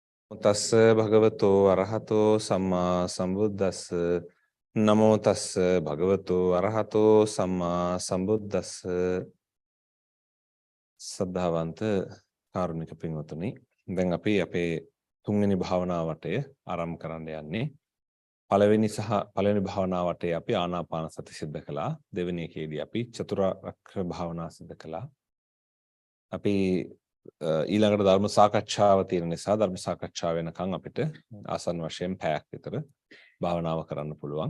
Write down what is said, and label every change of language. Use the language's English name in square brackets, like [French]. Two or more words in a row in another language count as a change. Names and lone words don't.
[Pali] තස්ස භගවතෝ අරහතෝ සම්මා සම්බුද්දස්ස නමෝ තස්ස භගවතෝ අරහතෝ සම්මා සම්බුද්දස්ස [Sinhala] සද්ධාවන්ත කාරුණික පින්වතුනි දැන් අපි අපේ තුන්වෙනි භාවනා වටය ආරම්භ කරන්න යන්නේ පළවෙනි භාවනා වටේ අපි ආනාපාන සති සිද්ධ කළා දෙවෙනි එකේදී අපි චතුරාර්ය භාවනා සිද්ධ කළා අපි ඊළඟට ධර්ම සාකච්ඡාව තියෙන නිසා ධර්ම සාකච්ඡාව වෙනකන් අපිට ආසන්න වශයෙන් පැයක් විතර භාවනාව කරන්න පුළුවන්.